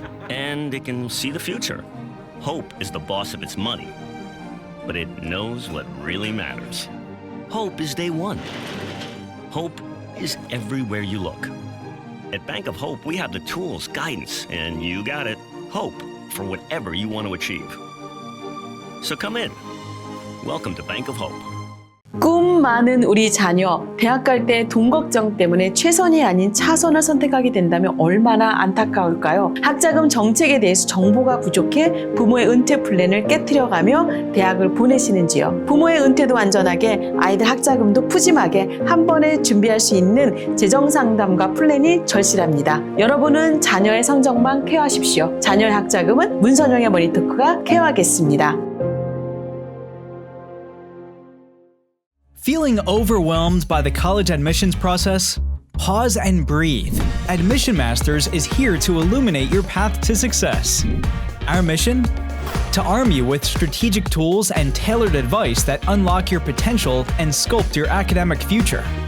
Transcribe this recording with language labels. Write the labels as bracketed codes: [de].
[en] And it can see the future. Hope is the boss of its money, but it knows what really matters. Hope is day one. Hope is everywhere you look. At Bank of Hope, we have the tools, guidance, and you got it, hope for whatever you want to achieve. So come in. Welcome to Bank of Hope. [ko] 꿈 많은 우리 자녀, 대학 갈 때 돈 걱정 때문에 최선이 아닌 차선을 선택하게 된다면 얼마나 안타까울까요? 학자금 정책에 대해서 정보가 부족해 부모의 은퇴 플랜을 깨트려가며 대학을 보내시는지요? 부모의 은퇴도 안전하게, 아이들 학자금도 푸짐하게 한 번에 준비할 수 있는 재정 상담과 플랜이 절실합니다. 여러분은 자녀의 성적만 케어하십시오. 자녀의 학자금은 문선영의 머니토크가 케어하겠습니다. [en] Feeling overwhelmed by the college admissions process? Pause and breathe. Admission Masters is here to illuminate your path to success. Our mission? To arm you with strategic tools and tailored advice that unlock your potential and sculpt your academic future.